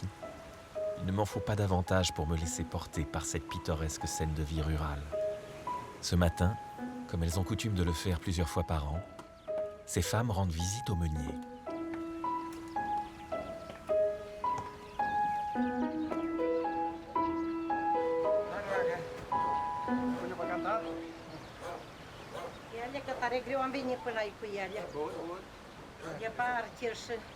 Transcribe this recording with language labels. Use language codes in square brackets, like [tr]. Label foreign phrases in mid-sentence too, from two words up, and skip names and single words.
[fr] Il ne m'en faut pas davantage pour me laisser porter par cette pittoresque scène de vie rurale. Ce matin, comme elles ont coutume de le faire plusieurs fois par an, ces femmes rendent visite au meunier. [ro] Tare greu am venit până aici cu ele. Departe și...